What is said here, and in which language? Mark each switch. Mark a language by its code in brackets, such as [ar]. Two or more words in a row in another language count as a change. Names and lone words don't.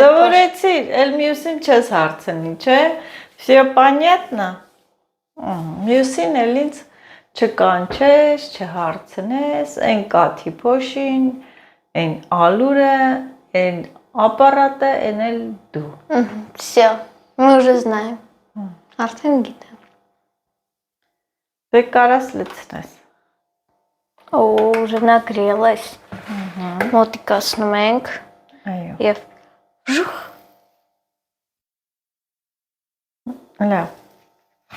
[hy] Սովորեցիր, էլ մյուսին չես հարցնի, չէ։ [ru] Всё понятно։ [hy] Մյուսին էլ ինձ չկանչես, չհարցնես, այն կաթի փոշին, այն ալուրը, այն ապարատը, այն էլ դու։ [ru] Всё, мы уже знаем։ [hy] Արդեն գիտեմ։ Դե կարաս լցնես։ Օ, ժնագրելես։ Մոտիկացնում ենք Այո։ եւ Լավ։